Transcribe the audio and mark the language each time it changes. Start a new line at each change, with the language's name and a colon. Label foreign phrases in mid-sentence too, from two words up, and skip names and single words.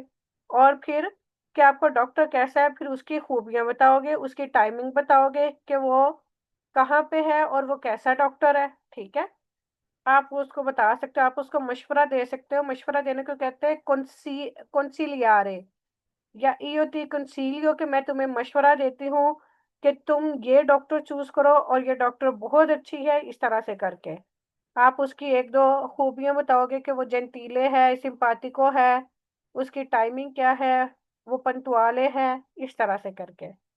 Urdu: اور پھر کہ آپ کا ڈاکٹر کیسا ہے، پھر اس کی خوبیاں بتاؤ گے، اس کی ٹائمنگ بتاؤ گے کہ وہ کہاں پہ ہے اور وہ کیسا ڈاکٹر ہے. ٹھیک ہے، آپ اس کو بتا سکتے ہو، آپ اس کو مشورہ دے سکتے ہو. مشورہ دینے کو کہتے ہیں کونسیلیارے، یا
Italian: io ti consiglio,
Urdu: کہ میں تمہیں مشورہ دیتی ہوں کہ تم یہ ڈاکٹر چوز کرو اور یہ ڈاکٹر بہت اچھی ہے، اس طرح سے کر کے آپ اس کی ایک دو خوبیاں بتاؤ گے کہ وہ جینٹیلے ہے، سمپاتیکو ہے، اس کی ٹائمنگ کیا ہے، وہ پنتوالے ہے، اس طرح سے کر کے.